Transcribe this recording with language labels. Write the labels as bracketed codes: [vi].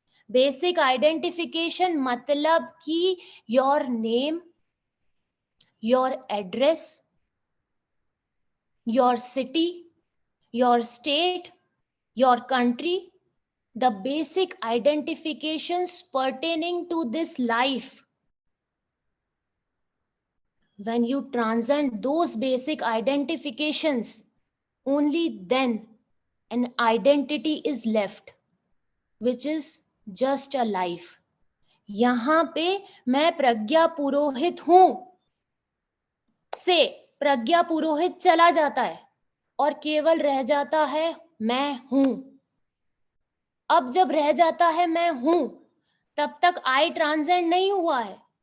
[en] basic identification [hi] मतलब कि [en] Your name, your address, your city, your state, your country, the basic identifications pertaining to this life. When you transcend those basic identifications, only then an identity is left, which is just a life. [hi] यहां पे मैं प्रज्ञा पुरोहित हूं से प्रज्ञा पुरोहित चला जाता है और केवल रह जाता है मैं हूं। अब जब रह जाता है मैं हूं, तब तक [en] I transcend [hi] नहीं हुआ है।